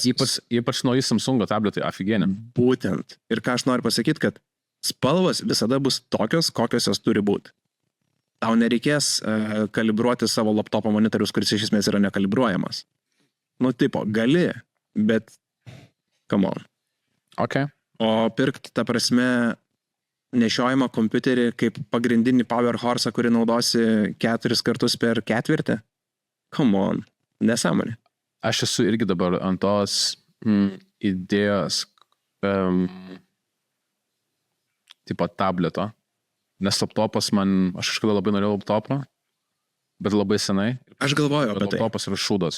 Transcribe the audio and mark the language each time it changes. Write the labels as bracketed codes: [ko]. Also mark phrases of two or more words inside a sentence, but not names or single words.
[lt] Ypač nauji Samsungo tabletai, aфиgenė. Būtent. Ir ką aš noriu pasakyti, kad spalvas visada bus tokios, kokios jos turi būti. Tau nereikės kalibruoti savo laptopo monitorius, kuris iš esmės yra nekalibruojamas. Gali, bet [en] come on. Okay. [lt] O pirkti, ta prasme, nešiojimą kompiuterį kaip pagrindinį [en] power horse'ą, [lt] kurį naudosi 4 kartus per ketvirtį? [en] Come on, [lt] nesąmonė. Aš esu irgi dabar ant tos idėjos tipo tableto, nes laptopas aš kažkada labai norėjau laptopą, bet labai senai. Aš galvoju apie tai. Laptopas yra šūdas.